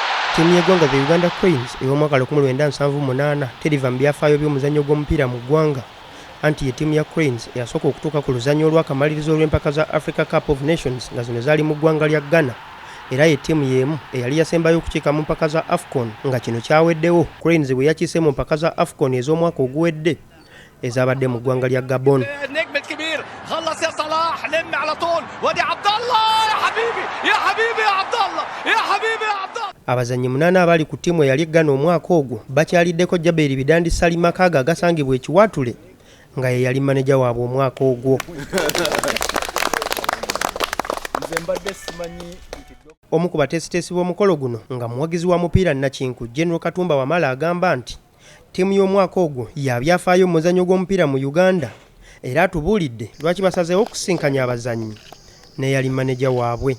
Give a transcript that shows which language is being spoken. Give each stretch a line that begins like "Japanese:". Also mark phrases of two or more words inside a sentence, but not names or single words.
Ganda: Ttiimu y'eggwanga the Uganda Cranes ey'omwaka 1978 teriva mu byafaayo by'omuzannyo gw'omupiira mu ggwanga anti ye ttiimu ya Cranes eyasooka okutuuka ku luzannyo olw'akamalirizo olw'empaka za Africa Cup of Nations nga zino zaali mu ggwanga lya Ghana era ye ttiimu y'emu eyali yasembayo okukiika mu mpaka za AFCON nga kino kyaweddewo Cranes bwe yakiise mu mpaka za AFCON ez'omwaka oguwedde ezabadde mu ggwanga lya Gabon.
Arabic: خلص يا صلاح لم على طول ودي عبد الله يا حبيبي يا حبيبي يا عبد الله يا حبيبي يا عبد الله.
Ganda: Abazannyi 8 abali ku ttiimu eyali Ghana omwaka ogwo bakyaliddeko Jaberi Bidandi Salima Kaga agasangibwa ekiwatule nga ye yali maneja waabwe omwaka ogwo. Omu ku bateesiteesi b'omukolo guno nga muwagizi wa mupiira Nakinku General Katumba Wamala agamba nti ttiimu y'omwaka ogwo yabyafaayo mu muzannyo gw'omupiira mu Uganda era tubuulidde lwaki basazeewo okusinkanya abazannyi ne yali maneja waabwe.